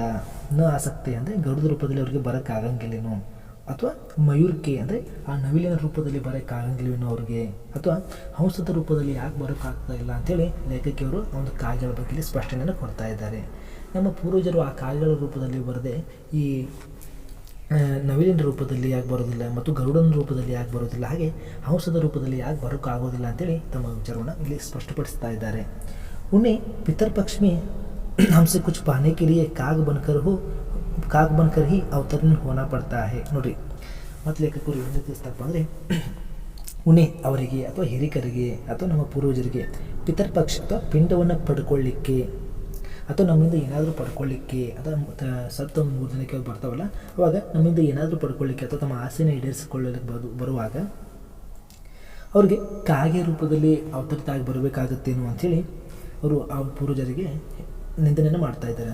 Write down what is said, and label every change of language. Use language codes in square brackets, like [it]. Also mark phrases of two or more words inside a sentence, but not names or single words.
[kn] ಆಸಕ್ತಿ ಅಂದರೆ ಗರುಡದ ರೂಪದಲ್ಲಿ ಅವರಿಗೆ ಬರೋಕ್ಕಾಗಂಗಿಲ್ಲೇನೋ, ಅಥವಾ ಮಯೂರ್ಕೆ ಅಂದರೆ ಆ ನವಿಲಿನ ರೂಪದಲ್ಲಿ ಬರೋಕ್ಕಾಗಂಗಿಲ್ವೇನೋ ಅವ್ರಿಗೆ, ಅಥವಾ ಹಂಸದ ರೂಪದಲ್ಲಿ ಯಾಕೆ ಬರೋಕ್ಕಾಗ್ತಾ ಇಲ್ಲ ಅಂಥೇಳಿ ಲೇಖಕಿಯವರು ಒಂದು ಕಾಗೆಗಳ ಬಗ್ಗೆ ಸ್ಪಷ್ಟನೆಯನ್ನು ಕೊಡ್ತಾ ಇದ್ದಾರೆ. ನಮ್ಮ ಪೂರ್ವಜರು ಆ ಕಾಗೆಗಳ ರೂಪದಲ್ಲಿ ಬರದೆ ಈ ನವಿಲಿನ ರೂಪದಲ್ಲಿ ಯಾಕೆ ಬರೋದಿಲ್ಲ ಮತ್ತು ಗರುಡನ ರೂಪದಲ್ಲಿ ಯಾಕೆ ಬರೋದಿಲ್ಲ, ಹಾಗೆ ಹಂಸದ ರೂಪದಲ್ಲಿ ಯಾಕೆ ಬರೋಕ್ಕಾಗೋದಿಲ್ಲ ಅಂತೇಳಿ ತಮ್ಮ ವಿಚಾರವನ್ನು ಇಲ್ಲಿ ಸ್ಪಷ್ಟಪಡಿಸ್ತಾ ಇದ್ದಾರೆ. [hi] उन्हें पितरपक्ष में हमसे कुछ पाने के लिए काग बनकर ही अवतरण होना पड़ता है. [kn] ನೋಡ್ರಿ ಮತ್ತು ಲೇಖಕರು ಏನು ತಿಳಿಸ್ತಾರಪ್ಪ ಅಂದರೆ ಉಣೆ ಅವರಿಗೆ ಅಥವಾ ಹಿರಿಕರಿಗೆ ಅಥವಾ ನಮ್ಮ ಪೂರ್ವಜರಿಗೆ ಪಿತರ್ಪಕ್ಷ ಅಥವಾ ಪಿಂಡವನ್ನು ಪಡ್ಕೊಳ್ಳಿಕ್ಕೆ ಅಥವಾ ನಮ್ಮಿಂದ ಏನಾದರೂ ಪಡ್ಕೊಳ್ಳಿಕ್ಕೆ ಅಥವಾ ಸತ್ತ ಒಂದು 3 ದಿನಕ್ಕೆ ಬರ್ತಾವಲ್ಲ ಅವಾಗ ನಮ್ಮಿಂದ ಏನಾದರೂ ಪಡ್ಕೊಳ್ಳಿಕ್ಕೆ ಅಥವಾ ತಮ್ಮ ಆಸೆನ ಈಡೇರಿಸಿಕೊಳ್ಳಲಿಕ್ಕೆ ಬರುವಾಗ ಅವ್ರಿಗೆ ಕಾಗೆ ರೂಪದಲ್ಲಿ ಅವತರಿತ ಆಗಿ ಬರಬೇಕಾಗತ್ತೇನೋ ಅಂಥೇಳಿ ಅವರು ಆ ಪೂರ್ವಜರಿಗೆ ನಿಂದನೆಯನ್ನು ಮಾಡ್ತಾ ಇದ್ದಾರೆ.